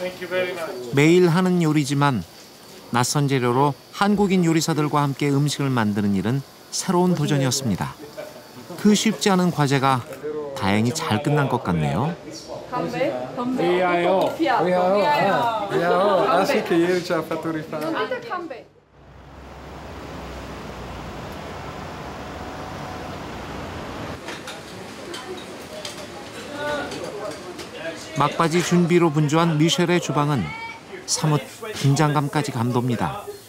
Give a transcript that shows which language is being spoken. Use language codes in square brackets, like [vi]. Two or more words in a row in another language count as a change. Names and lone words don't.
[ko] 매일 하는 요리지만 낯선 재료로 한국인 요리사들과 함께 음식을 만드는 일은 새로운 도전이었습니다. 그 쉽지 않은 과제가 다행히 잘 끝난 것 같네요. [it] Anche che ieri ci ha fatto rifare. [ko] 막바지 준비로 분주한 미셸의 주방은 사뭇 긴장감까지 감돕니다.